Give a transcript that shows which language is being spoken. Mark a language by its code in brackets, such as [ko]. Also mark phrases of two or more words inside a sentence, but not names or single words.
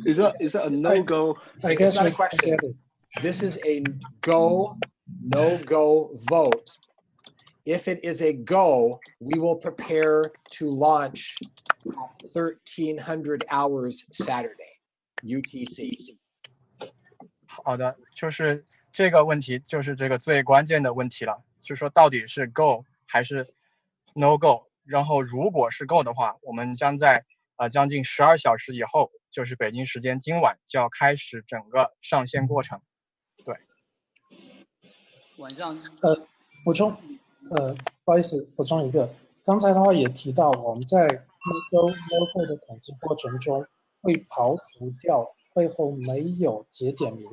[en] Is that a no-go? I guess not a question. This is a go, no-go vote. If it is a go, we will prepare to launch 1300 hours Saturday, UTC. [zh] 好的，就是这个问题，就是这个最关键的问题了，就是说到底是 go 还是 [en] no go。 [zh] 然后如果是 go 的话，我们将在将近12小时以后，就是北京时间今晚就要开始整个上线过程。对。晚上补充不好意思，补充一个，刚才的话也提到，我们在logo 的统计过程中会刨除掉背后没有节点名